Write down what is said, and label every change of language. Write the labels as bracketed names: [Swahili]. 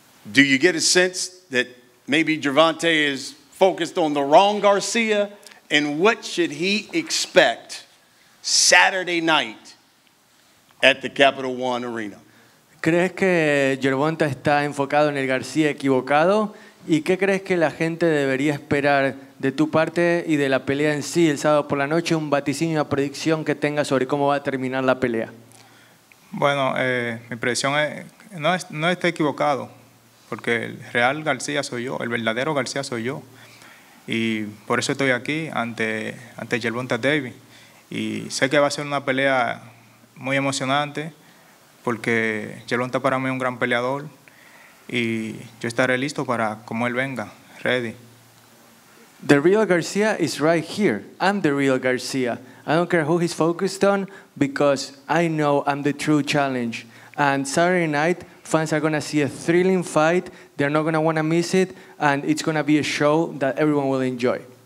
[English] Do you get a sense that maybe Gervonta is focused on the wrong Garcia? And what should he expect Saturday night at the Capital One Arena? [Spanish] ¿Crees que Gervonta está enfocado en el García equivocado? ¿Y qué crees que la gente debería esperar de tu parte y de la pelea en sí el sábado por la noche? Un vaticinio, una predicción que tenga sobre cómo va a terminar la pelea. Bueno, mi predicción es, no está equivocado, porque el real García soy yo, el verdadero García soy yo. Y por eso estoy aquí ante Gervonta Davis. Y sé que va a ser una pelea muy emocionante, porque Gervonta para mí es un gran peleador. Y yo estaré listo para como él venga, ready. [English] The real Garcia is right here. I'm the real Garcia. I don't care who he's focused on, because I know I'm the true challenge. And Saturday night, fans are going to see a thrilling fight. They're not going to want to miss it, and it's going to be a show that everyone will enjoy.